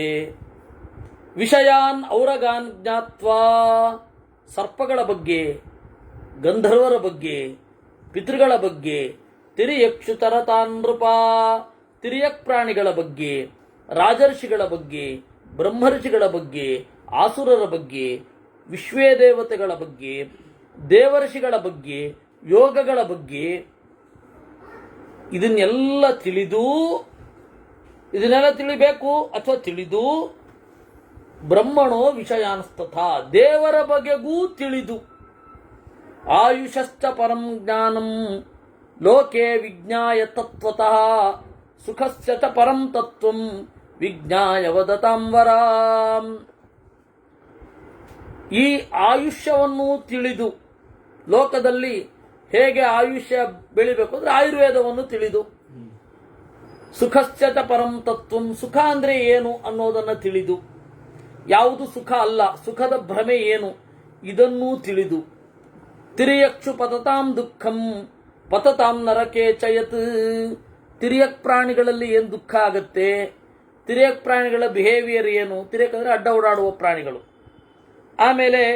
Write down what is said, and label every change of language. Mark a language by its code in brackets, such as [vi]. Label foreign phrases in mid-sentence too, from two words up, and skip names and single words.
[sa] ವಿಷಯಾನ್ ಔರಗಾನ್ ಜ್ಞಾತ್ವಾ [kn] ಸರ್ಪಗಳ ಬಗ್ಗೆ, ಗಂಧರ್ವರ ಬಗ್ಗೆ, ಪಿತೃಗಳ ಬಗ್ಗೆ, [sa] ತಿರಿಯಕ್ಷುತರತಾನ್ ನೃಪ [kn] ತಿರಿಯಕ್ ಪ್ರಾಣಿಗಳ ಬಗ್ಗೆ, ರಾಜರ್ಷಿಗಳ ಬಗ್ಗೆ, ಬ್ರಹ್ಮರ್ಷಿಗಳ ಬಗ್ಗೆ, ಆಸುರರ ಬಗ್ಗೆ, ವಿಶ್ವೇ ದೇವತೆಗಳ ಬಗ್ಗೆ, ದೇವರ್ಷಿಗಳ ಬಗ್ಗೆ, ಯೋಗಗಳ ಬಗ್ಗೆ, ಇದನ್ನೆಲ್ಲ ತಿಳಿಬೇಕು ಅಥವಾ ತಿಳಿದು [sa] ಬ್ರಹ್ಮಣೋ ವಿಷಯಾನ್ಸ್ತಥಾ [kn] ದೇವರ ಬಗೆಗೂ ತಿಳಿದು [sa] ಆಯುಷಶ್ಚ ಪರಂ ಜ್ಞಾನಂ ಲೋಕೆ ವಿಜ್ಞಾಯ ತತ್ವತಃ ಸುಖಸ್ಯ ಚ ಪರಂ ತತ್ವಂ ವಿಜ್ಞಾಯ ವದತಾಂ ವರಾಂ. [kn] ಈ ಆಯುಷ್ಯವನ್ನು ತಿಳಿದು ಲೋಕದಲ್ಲಿ ಹೇಗೆ ಆಯುಷ್ಯ ಬೆಳಿಬೇಕು ಅಂದ್ರೆ ಆಯುರ್ವೇದವನ್ನು ತಿಳಿದು, ಸುಖಸ್ಯ [sa] ಚ ಪರಂ ತತ್ವಂ [kn] ಸುಖ ಅಂದ್ರೆ ಏನು ಅನ್ನೋದನ್ನು ತಿಳಿದು, ಯಾವುದು ಸುಖ ಅಲ್ಲ, ಸುಖದ ಭ್ರಮೆ ಏನು ಇದನ್ನೂ ತಿಳಿದು, [sa] ತಿರ್ಯಕ್ಷು ಪತತಾಂ ದುಃಖಂ ಪತತಾಂ ನರಕೆ ಚಯತ್ [kn] ತಿರ್ಯಕ್ ಪ್ರಾಣಿಗಳಲ್ಲಿ ಏನು ದುಃಖ ಆಗತ್ತೆ, ತಿರ್ಯಕ್ ಪ್ರಾಣಿಗಳ ಬಿಹೇವಿಯರ್ ಏನು, ತಿರ್ಯಕ್ ಅಂದ್ರೆ ಅಡ್ಡ ಓಡಾಡುವ ಪ್ರಾಣಿಗಳು.